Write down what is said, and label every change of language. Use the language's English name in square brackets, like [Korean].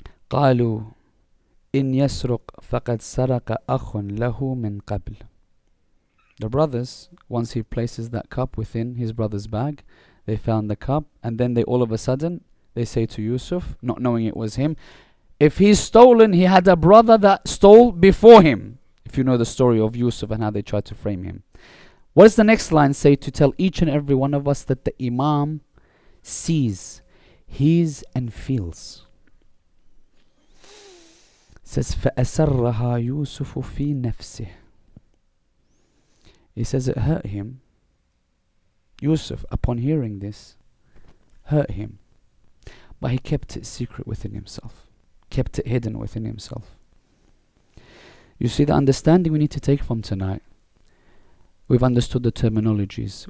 [Arabic] قالوا إن يسرق فقد سرق أخ له من قبل. [English] The brothers, once he places that cup within his brother's bag, they found the cup, and then they all of a sudden, they say to Yusuf, not knowing it was him, if he's stolen, he had a brother that stole before him. If you know the story of Yusuf and how they tried to frame him. What does the next line say to tell each and every one of us that the Imam sees, hears and feels? It says, [Arabic] فَأَسَرَّهَا يُوسُفُ فِي نَفْسِهِ. [English] He says it hurt him. Yusuf, upon hearing this, hurt him. But he kept it secret within himself. Kept it hidden within himself. You see, the understanding we need to take from tonight, we've understood the terminologies.